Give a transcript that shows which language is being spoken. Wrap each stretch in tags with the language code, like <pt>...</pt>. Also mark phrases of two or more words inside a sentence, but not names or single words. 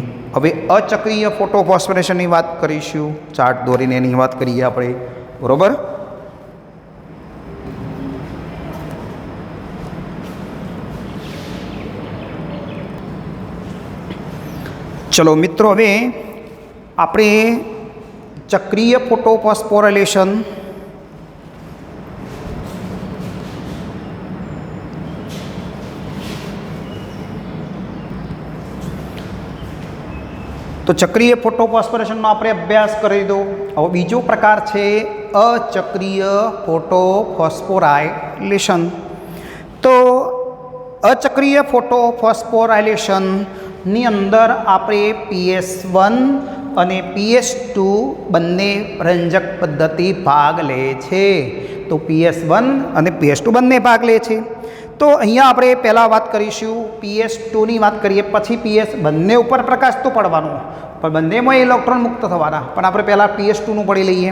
<gu>હવે અચક્રીય ફોટોફોસ્ફોરેશનની વાત કરીશું, ચાર્ટ દોરીને એની વાત કરીએ આપણે, બરાબર। ચલો મિત્રો, હવે આપણે ચક્રીય ફોટોફોસ્ફોરિલેશન તો ચક્રીય ફોટોફોસ્ફોરેશન આપણે અભ્યાસ કરી દો। હવે બીજો પ્રકાર છે અચક્રીય ફોટોફોસ્ફોરાઇલેશન। तो અચક્રીય ફોટોફોસ્ફોરાયલેશનની અંદર આપણે PS1 અને PS2 બંને રંજક પદ્ધતિ ભાગ લે છે. તો PS1 અને PS2 બંને ભાગ લે છે. તો અહીંયા આપણે પહેલાં વાત કરીશું PS2ની વાત કરીએ, પછી PS બંને ઉપર પ્રકાશ તો પડવાનો, પણ બંનેમાં ઇલેક્ટ્રોન મુક્ત થવાના, પણ આપણે પહેલાં PS2નું પડી લઈએ.</gu>